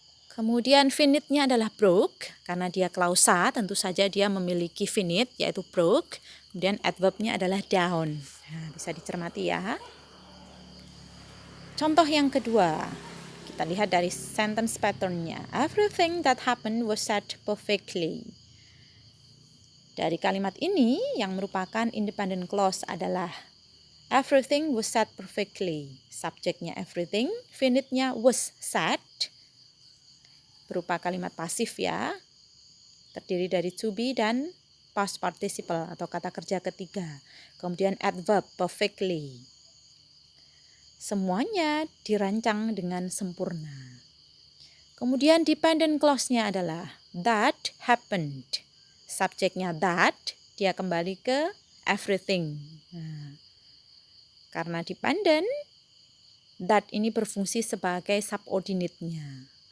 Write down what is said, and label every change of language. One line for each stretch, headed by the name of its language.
Indonesian: Kemudian finite-nya adalah broke, karena dia klausa, tentu saja dia memiliki finite, yaitu broke. Kemudian adverb-nya adalah down. Nah, bisa dicermati ya. Contoh yang kedua. Kita lihat dari sentence pattern-nya.
English: Everything that happened was said perfectly.
Indonesian: Dari kalimat ini yang merupakan independent clause adalah
English: everything was said perfectly.
Indonesian: Subjeknya everything, finite-nya was said. Berupa kalimat pasif ya. Terdiri dari to be dan past participle atau kata kerja ketiga. Kemudian adverb perfectly. Semuanya dirancang dengan sempurna. Kemudian dependent clause-nya adalah that happened. Subjeknya that, dia kembali ke everything. Nah, karena dependent, that ini berfungsi sebagai subordinate-nya.